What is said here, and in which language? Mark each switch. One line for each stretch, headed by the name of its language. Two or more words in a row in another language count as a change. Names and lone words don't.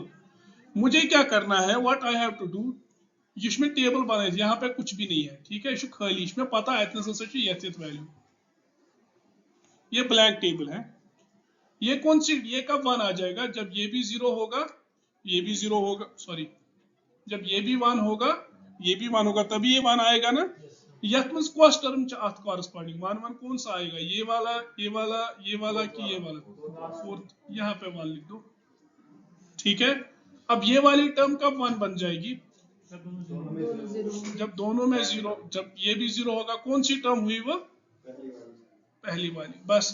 Hindi: मुझे क्या करना है,
English: what I have to do,
Hindi: इसमें टेबल बनाए, यहाँ पे कुछ भी नहीं है, ठीक है, इसमें खाली, इसमें पता है वैल्यू, ये
English: blank table
Hindi: है। ये कौन सी, ये कब 1 आ जाएगा, जब ये भी 0 होगा, ये भी 0 होगा, सॉरी, जब ये भी 1 होगा, ये भी 1 होगा, तभी ये 1 आएगा ना।
Kashmiri: यथ मज कौस टर्म अथ कॉरस्पॉन्डिंग
Hindi: 1 1 कौन सा आएगा, ये वाला, ये वाला, ये वाला कि ये वाला, फोर्थ, यहाँ पे 1 लिख दो, ठीक है। अब ये वाली टर्म कब 1 बन जाएगी, जब दोनों में 0, जब ये भी 0 होगा, कौन सी टर्म हुई वो, पहली वाली, बस।